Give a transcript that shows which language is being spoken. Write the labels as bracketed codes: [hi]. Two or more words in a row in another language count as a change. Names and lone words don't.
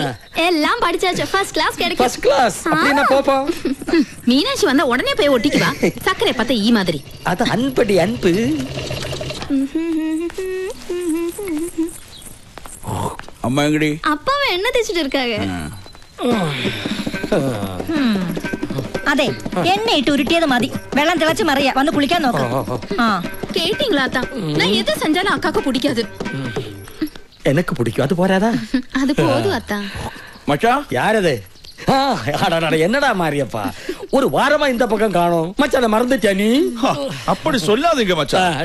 [ta] எல்லாம் படிச்சாச்சு. ஃபர்ஸ்ட் கிளாஸ் கிடைக்கும். ஃபர்ஸ்ட் கிளாஸ் அப்படினா போப்போ. மீனாட்சி வந்தா உடனே போய் ஒட்டிக்குவா. சக்கரை பத்த ஈ மாதிரி. அது அன்படி அன்பு. அம்மா எங்கடி? அப்பாவை என்ன தேய்ச்சிட்டு இருக்காங்க? [ml] അതെ, എണ്ണയിട്ട് ഉരുട്ടിയത് മതി. വെള്ളം തിളച്ച് മറിയാ. വന്ന് കുളിക്കാൻ നോക്കാം. [ta] கேட்டீங்களா அத்தா? நான் எது செஞ்சாலும் அக்காக்கு பிடிக்காது. எனக்கு பிடிக்கும். அது போறாதா? அது போதும் அத்தா. மச்சான், யார் அது? என்னடா மாரியப்பா, ஒரு வாரமா இந்த பக்கம் காணோம். மச்சான் மறந்துட்டியா நீ? அப்படி சொல்லாதீங்க மச்சான்.